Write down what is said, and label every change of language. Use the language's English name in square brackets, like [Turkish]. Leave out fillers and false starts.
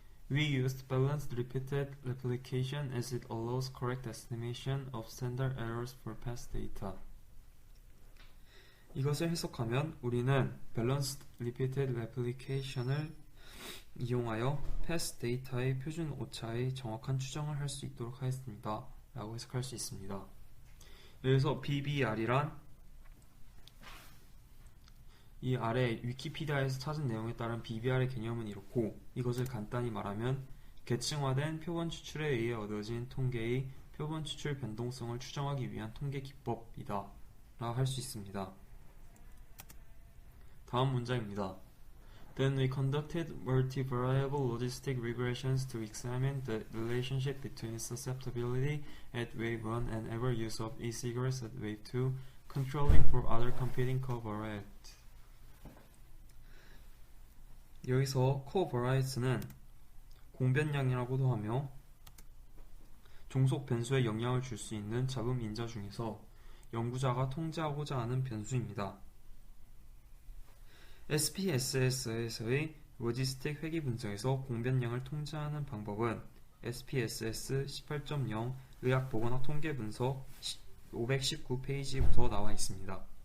[English] We used balanced repeated replication as it allows correct estimation of standard errors for past data. [Korean] 이것을 해석하면 우리는 [English] balanced repeated replication [Korean] 을 이용하여 [English] past data [Korean] 의 표준 오차의 정확한 추정을 할 수 있도록 하였습니다. 라고 해석할 수 있습니다. 여기서 BBR이란 이 아래 위키피디아에서 찾은 내용에 따른 BBR의 개념은 이렇고 이것을 간단히 말하면 계층화된 표본 추출에 의해 얻어진 통계의 표본 추출 변동성을 추정하기 위한 통계 기법이다 라 할 수 있습니다. 다음 문장입니다. [English] Then we conducted multivariable logistic regressions to examine the relationship between susceptibility at wave 1 and ever use of e-cigarettes at wave 2, controlling for other competing covariates. [Korean] 여기서 covariates는 공변량이라고도 하며 종속 변수에 영향을 줄 수 있는 잡음 인자 중에서 연구자가 통제하고자 하는 변수입니다. SPSS에서의 로지스틱 회귀 분석에서 공변량을 통제하는 방법은 SPSS 18.0 의학보건학 통계 분석 519페이지부터 나와 있습니다.